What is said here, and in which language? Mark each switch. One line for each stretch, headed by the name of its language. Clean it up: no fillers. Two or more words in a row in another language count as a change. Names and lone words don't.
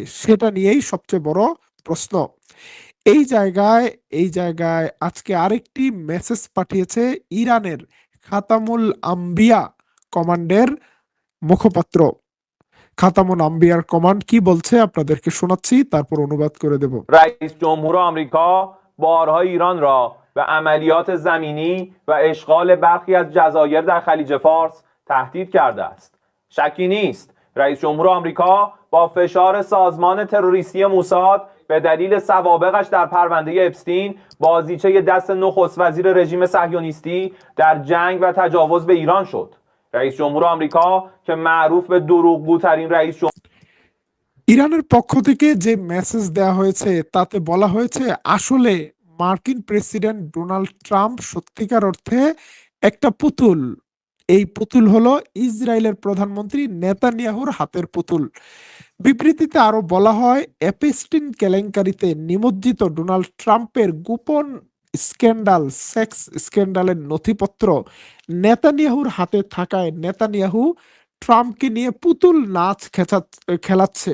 Bangla: সেটা নিয়েই সবচেয়ে বড় প্রশ্ন। এই জায়গায় এই জায়গায় আজকে আরেকটি মেসেজ পাঠিয়েছে ইরানের খাতামুল আম্বিয়া কমান্ডের মুখপাত্র। খাতামুল আম্বিয়ার কমান্ড কি বলছে আপনাদেরকে শোনাচ্ছি, তারপর অনুবাদ করে দেব।
Persian: رئیس جمهور آمریکا بارها ایران را به عملیات زمینی و اشغال برخی از جزایر در خلیج فارس تهدید کرده است. شکی نیست رئیس جمهور آمریکا با فشار سازمان تروریستی موساد به دلیل سوابقش در پرونده اپستین بازیچه دست نخست وزیر رژیم صهیونیستی در جنگ و تجاوز به ایران شد. رئیس جمهور آمریکا که معروف به دروغگوترین رئیس جمهور
Bangla: ইরানের পক্ষ থেকে যে মেসেজ দেওয়া হয়েছে তাতে বলা হয়েছে আসলে মার্কিন প্রেসিডেন্ট ডোনাল্ড ট্রাম্প সত্যিকার অর্থে একটা পুতুল। এই পুতুল হলো ইসরায়েলের প্রধানমন্ত্রী নেতানিয়াহুর হাতের পুতুল। বিবৃতিতে আরো বলা হয়, এপস্টিন কেলেঙ্কারিতে নিমজ্জিত ডোনাল্ড ট্রাম্পের গোপন স্ক্যান্ডাল,
English: sex scandal
Bangla: নথিপত্র নেতানিয়াহুর হাতে থাকায় নেতানিয়াহু ট্রাম্পকে নিয়ে পুতুল নাচ খেলাচ্ছে।